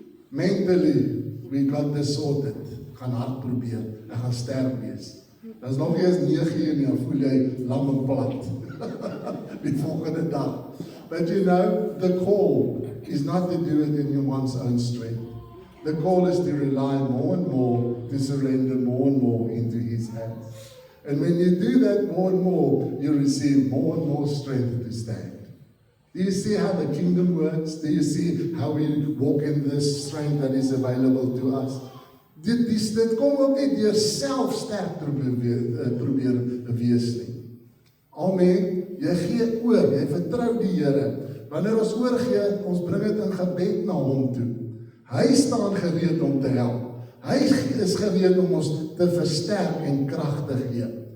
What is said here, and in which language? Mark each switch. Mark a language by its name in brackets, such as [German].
[English] Mentally, we got this sorted. [Afrikaans] Gaan hard probeer. Ek gaan sterk wees. Dit is nog nie eens 9 uur nie, dan voel jy lam en plat. Die volgende dag. [English] But you know, the call is not to do it in one's own strength. The call is to rely more and more, to surrender more and more into His hands. And when you do that more and more, you receive more and more strength to stand. Do you see how the kingdom works? Do you see how we walk in this strength that is available to us? [Afrikaans] Dit kom ook nie deur self sterk probeer wees nie. Amen. Jy gee oor, jy vertrou die Here. Wanneer ons oorgee, ons bring dit in gebed na Hom toe. Hy staan gereed om te help. Hy is gereed om ons te versterk en krag te gee.